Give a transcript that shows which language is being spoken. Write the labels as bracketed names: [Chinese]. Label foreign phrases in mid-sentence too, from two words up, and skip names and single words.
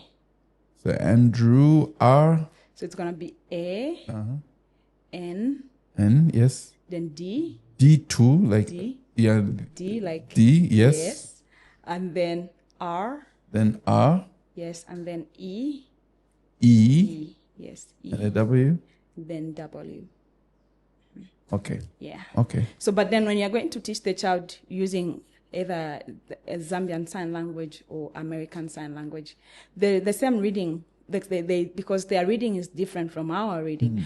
[English] So Andrew R. So it's gonna be A. Uh-huh. N. N. Yes. Then D. D2. Like D. yeah. D like D. Yes. Yes. And then R. Then R. Yes. And then E. E. E. Yes. E. And a W. Then W. Okay. Yeah. Okay. So, but then when you're going to teach the child using either a Zambian Sign Language or American Sign Language, the same reading, because their reading is different from our reading.